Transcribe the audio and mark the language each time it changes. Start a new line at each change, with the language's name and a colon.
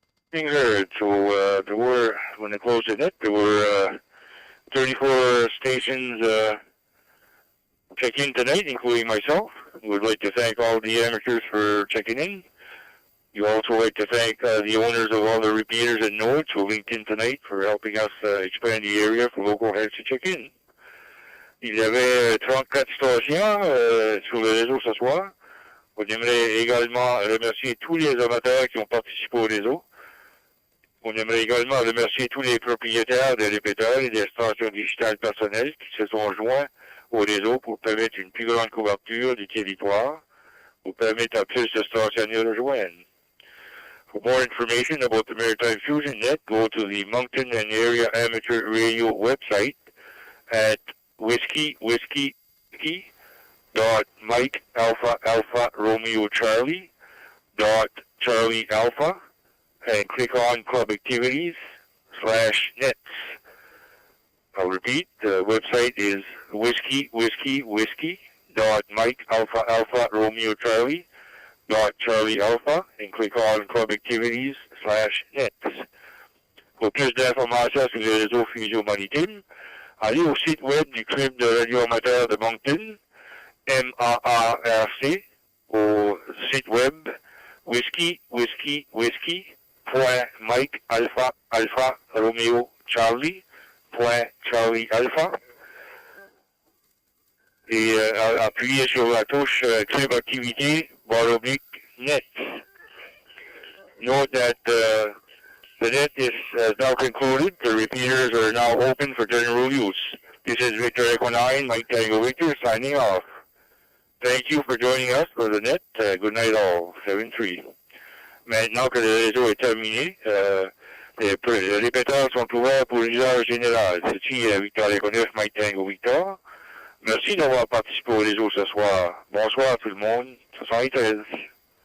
English: Being heard. So there were, when they closed the net, there were 34 stations check in tonight, including myself. We would like to thank all the amateurs for checking in. You also like to thank the owners of all the repeaters and nodes who linked in tonight for helping us expand the area for local heads to check in.
French: Il y avait 34 stations sur le réseau ce soir. On aimerait également remercier tous les amateurs qui ont participé au réseau. On aimerait également remercier tous les propriétaires des répéteurs et des stations digitales personnelles qui se sont joints au réseau pour permettre une plus grande couverture du territoire, pour permettre à plus de stations de rejoindre.
English: For more information about the Maritime Fusion Net, go to the Moncton and Area Amateur Radio website at whiskey.mike alpha alpha Romeo Charlie .Charlie Alpha and click on Club Activities /nets. I'll repeat, the website is whiskey.mike alpha alpha Romeo Charlie .Charlie Alpha and click on Club Activities /nets.
French: Pour plus d'informations sur les réseaux Fusion Maritime, allez au site web du Club de radio amateur de Moncton, MAARC, au site web whiskey.mike alpha alpha Romeo Charlie .Charlie Alpha et appuyez sur la touche Club Activité /net.
English: Note that the net is now concluded. The repeaters are now open for general use. This is Victor Echo 9, Mike Tango Victor, signing off. Thank you for joining us for the net. Good night all. 7-3.
French: Maintenant que le réseau est terminé, les répéteurs sont ouverts pour l'usage général. Ceci est Victor Echo 9, Mike Tango Victor. Merci d'avoir participé au réseau ce soir. Bonsoir tout le monde. 73.